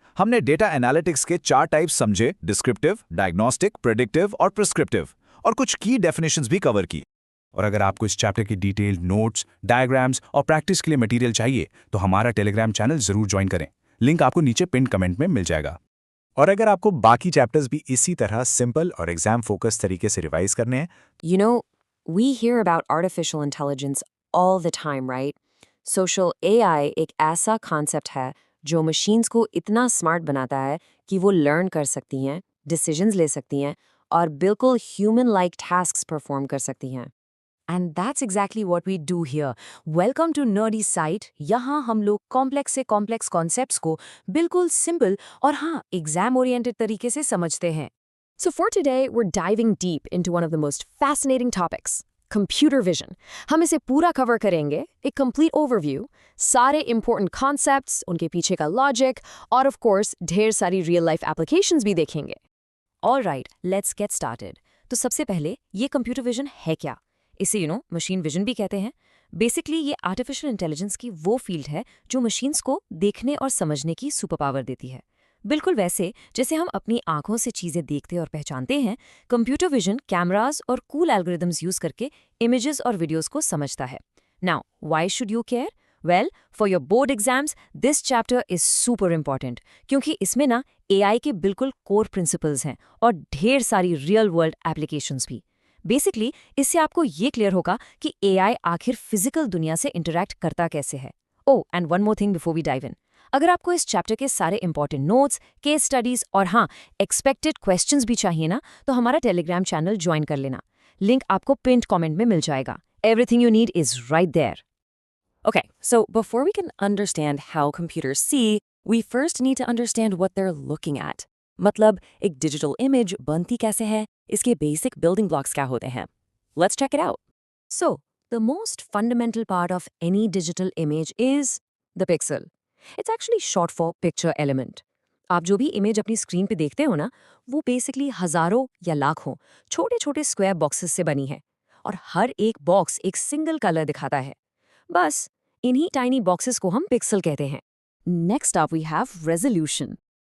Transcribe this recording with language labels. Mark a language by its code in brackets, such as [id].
[hi] हमने data analytics के 4 types समझे, डिस्क्रिप्टिव, डायग्नोस्टिक, प्रेडिक्टिव और प्रिस्क्रिप्टिव, और कुछ की डेफिनेशंस भी कवर की। और अगर आपको इस चैप्टर की डिटेल्ड नोट्स, डायग्राम्स और प्रैक्टिस के लिए मटेरियल चाहिए तो हमारा टेलीग्राम चैनल जरूर ज्वाइन करें। लिंक आपको नीचे पिन कमेंट में मिल जाएगा। और अगर आपको बाकी चैप्टर्स भी इसी तरह सिंपल और एग्जाम फोकस तरीके से रिवाइज करने हैं, [en] You know, we hear about artificial intelligence all the time, right? [hi] Social AI एक ऐसा concept है जो machines को इतना smart बनाता है कि वो learn कर सकती हैं, decisions ले सकती हैं और बिल्कुल human-like tasks perform कर सकती हैं। [en] And that's exactly what we do here. Welcome to Nerdy Site. [hi] यहाँ हम लोग complex से complex concepts को बिल्कुल simple और हाँ, exam-oriented तरीके से समझते हैं। [en] So for today, we're diving deep into one of the most fascinating topics, computer vision. [hi] हम इसे पूरा cover करेंगे, एक complete overview, सारे important concepts, उनके पीछे का logic, और of course, ढेर सारी real life applications भी देखेंगे। [en] Alright, let's get started. [hi] तो सबसे पहले, ये computer vision है क्या? इसे machine vision भी कहते हैं। Basically, ये artificial intelligence की वो field है जो machines को देखने और समझने की super power देती है। बिल्कुल वैसे जैसे हम अपनी आंखों से चीजें देखते और पहचानते हैं, कंप्यूटर विजन कैमरास और कूल एल्गोरिदम्स यूज करके इमेजेस और वीडियोस को समझता है। [en] Now why should you care? Well, for your board exams this chapter is super important, [hi] क्योंकि इसमें ना एआई के बिल्कुल कोर प्रिंसिपल्स हैं और ढेर सारी रियल वर्ल्ड एप्लीकेशंस भी। बेसिकली इससे आपको ये क्लियर होगा कि एआई आखिर फिजिकल दुनिया से इंटरैक्ट करता कैसे है। [en] oh, and one more thing before we dive in, [hi] अगर आपको इस चैप्टर के सारे इंपॉर्टेंट नोट्स, केस स्टडीज और हाँ एक्सपेक्टेड क्वेश्चंस भी चाहिए ना, तो हमारा टेलीग्राम चैनल ज्वाइन कर लेना। लिंक आपको पिंड कमेंट में मिल जाएगा। [en] Everything you need is right there. Okay, so before we can understand how computers see, we first need to understand what they're looking at. [hi] मतलब एक digital image बनती कैसे है, इसके basic building blocks क्या होते हैं. [en] Let's check it out. So, the most fundamental part of any digital image is the pixel. It's actually short for picture element. [hi] आप जो भी इमेज अपनी स्क्रीन पे देखते हो ना, वो बेसिकली हजारों या लाखों छोटे-छोटे स्क्वायर बॉक्सेस से बनी है और हर एक बॉक्स एक सिंगल कलर दिखाता है। बस इन्हीं टाइनी बॉक्सेस को हम पिक्सल कहते हैं। [en] Next up we have resolution.